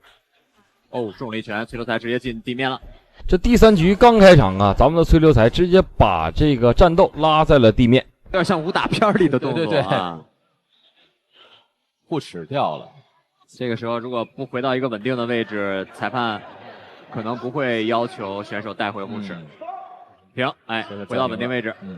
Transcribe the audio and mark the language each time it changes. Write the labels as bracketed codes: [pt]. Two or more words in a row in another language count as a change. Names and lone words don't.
[zh] 哦，中了一拳，崔流才直接進地面了。這第三局剛開場啊，咱們的崔流才直接把這個戰鬥拉在了地面，有點像武打片裡的動作啊。對對對，護齒掉了。這個時候如果不回到一個穩定的位置，裁判可能不會要求選手帶回護齒。停，哎，回到穩定位置。